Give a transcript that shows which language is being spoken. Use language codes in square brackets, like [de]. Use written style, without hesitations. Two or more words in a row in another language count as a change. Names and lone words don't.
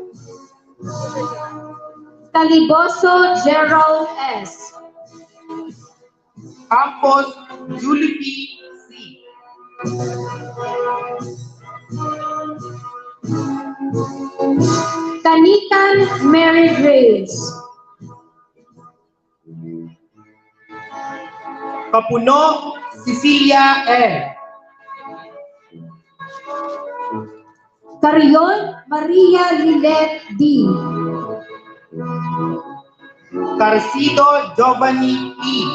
[tl] Caliboso Gerald S. Campos Julie P. C. Kanikan Mary Grace. Kapuno Cecilia L. Carion Maria Lilet D. Carcido Giovanni E.